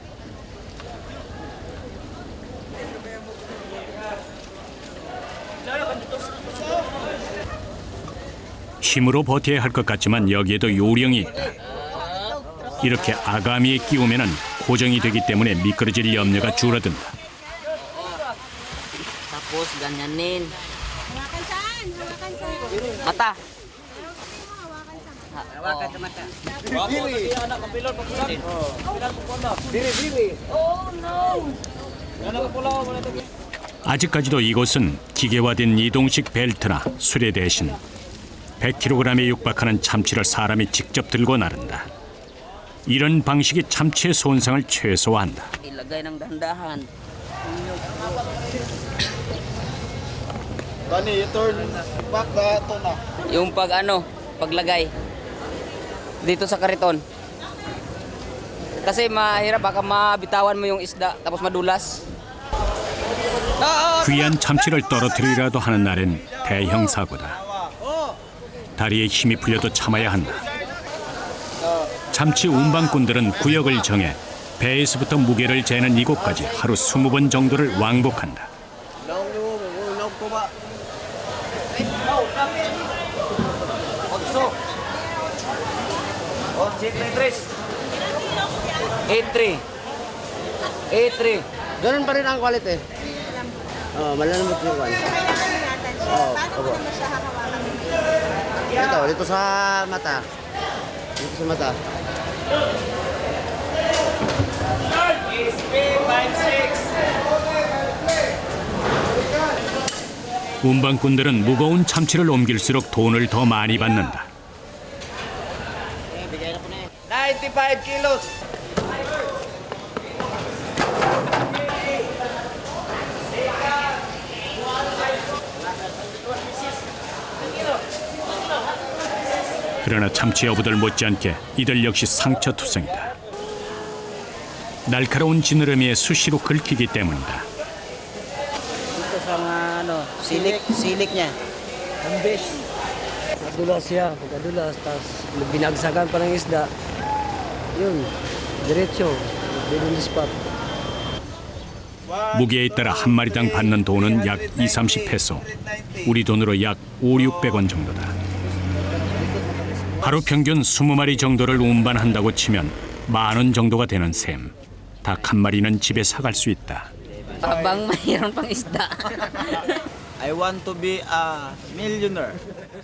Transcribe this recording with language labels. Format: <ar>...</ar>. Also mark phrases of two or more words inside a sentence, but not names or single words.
<ko>힘으로 버텨야 할 것 같지만 여기에도 요령이 있다. 이렇게 아가미에 끼우면 고정이 되기 때문에 미끄러질 염려가 줄어든다.</ko> <tl>Tapos ganyanin. Mata. Hawakan sa mata.</tl> <ko>아직까지도 이곳은 기계화된 이동식 벨트나 수레 대신 100kg에 육박하는 참치를 사람이 직접 들고 나른다. 이런 방식이 참치의 손상을 최소화한다.</ko> <tl>Ilagay ng dahan-dahan. Bani,</tl> <en>turn back</en> <tl>ito na. Yung paglagay dito sa kariton. Kasi mahirap baka mabitawan mo yung isda tapos madulas.</tl> <ko>귀한 참치를 떨어뜨리라도 하는 날엔 대형 사고다. 다리에 힘이 풀려도 참아야 한다. 참치 운반꾼들은 구역을 정해 배에서부터 무게를 재는 이곳까지 하루 20번 정도를 왕복한다. A3.</ko> <tl>Ganun pa rin ang quality. Malalambot yung quality. Opo. Dito sa mata. Dito sa mata.</tl> <ko>운반꾼들은 무거운 참치를 옮길수록 돈을 더 많이 받는다. 95 kilos. 그러나 참치 어부들 못지않게 이들 역시 상처투성이다. 날카로운 지느러미에 수시로 긁히기 때문이다.</ko> <tl>Ito sa mga silik niya. Ambes. dulas siya, pagkadulas, tapos binagsagan pa ng isda. Yun, diretso,</tl> <en>on the spot.</en> <ko>무게에 따라 한 마리당 받는 돈은 약 20-30페소. 우리 돈으로 약 500-600원 정도다. 하루 평균 20마리 정도를 운반한다고 치면 10,000원 정도가 되는 셈. 닭 한 마리는 집에 사갈 수 있다.</ko> <tl>Habang mayroon pang isda.</tl> <en>I want to be a millionaire.</en>